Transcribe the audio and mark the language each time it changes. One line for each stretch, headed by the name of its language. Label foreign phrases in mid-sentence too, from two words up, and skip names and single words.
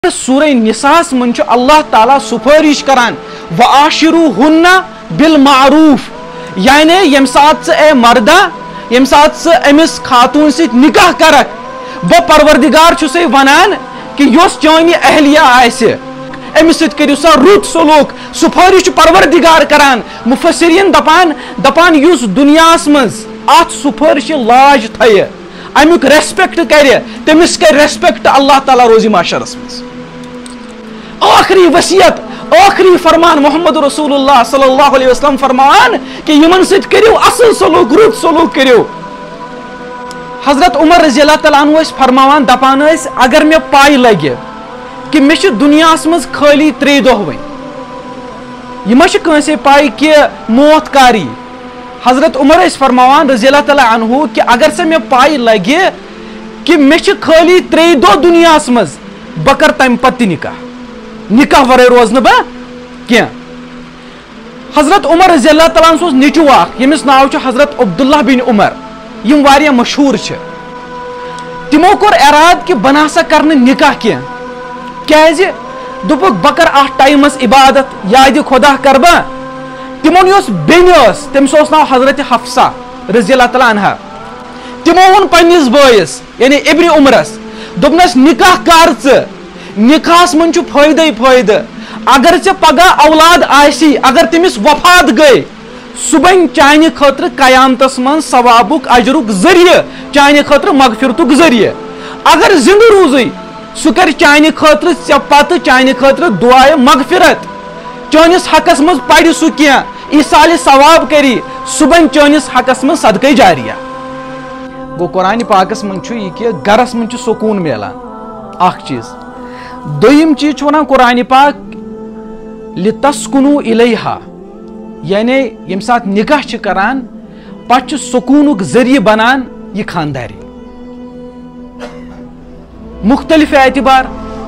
Kashmiri: سورہ نساء من اللہ تعالیٰ سفارش کران
Arabic: وعاشروہن بالمعروف
Kashmiri: یعنی یم سات اے مردہ یم سات امس خاتون ست نکاح کرک بہ پروردگار چھسے ونان کہ یوس چانی اہلیہ آئیسے امس ست کریو سا رت سلوک سفارش پروردگار کران مفسرین دپان یوس دنیاس مز ات سفارش لاج تھے امیک ریسپیکٹ کرے تمس کر ریسپیکٹ اللہ تعالیٰ روزی معاشرس مز آخری وصیت آخری فرمان محمد رسول اللہ
Arabic: صلی اللہ علیہ وسلم
Kashmiri: فرمان کہ یمن ست کریو اصل سلوک رت سلوک کریو حضرت عمر
Arabic: رضی اللہ تعالیٰ عنہ
Kashmiri: فرماوان دپان اگر میں پائی لگے کہ میں دنیاس مز خالی 3 دہ ون یہ ما کنسے پائی کہ موت کاری حضرت عمر فرماوان
Arabic: رضی اللہ تعالیٰ عنہ
Kashmiri: کہ اگر سے میں پائی لگے کہ میں خالی 3 دہ دنیاس مز بہ کر تم پتہ نکاح ورے روز بہ کی حضرت عمر
Arabic: رضی اللہ تعالیٰ عنہ
Kashmiri: نیچو اخ یمس ناو حضرت عبداللہ بن عمر یم واریاہ مشہور تمو کور اراد کہ بہ نسا کرن نکاح کیازِ دپک بہ کر اتھ ٹائمس عبادت یاد خدا کر بہ تمن یس بین تمس ناو حضرت حفصہ
Arabic: رضی اللہ تعالیٰ عنہ
Kashmiri: تمو ون پنس بٲیس یعنی ابن عمرس دپنس نکاح کر نکاحس من فائدہ فائدہ اگر ے پگہ اولاد آسی اگر تمس وفات گئی سہ بن چانہ خاطر قیامتس من ثوابک اجرک ذریعہ چانہ خاطر مغفرتک ذریعہ اگر زندہ روزی سہ کر چانہ خاطر ے پتہ چانہ خاطر دعائے مغفرت چانس حقس من پڑھ سہ کی ایصال ثواب کری سہ بن چانس حقس من صدقہ جاریہ گو قرآن پاکس من یہ کہ گرس من سکون ملان اخ چیز دویم چیز ونان قرآن پاک
Arabic: لتسکنو الیہا
Kashmiri: یعنی یم سات نکاح کران پتہ سکونک ذریعہ بنان یہ خانداری مختلف اعتبار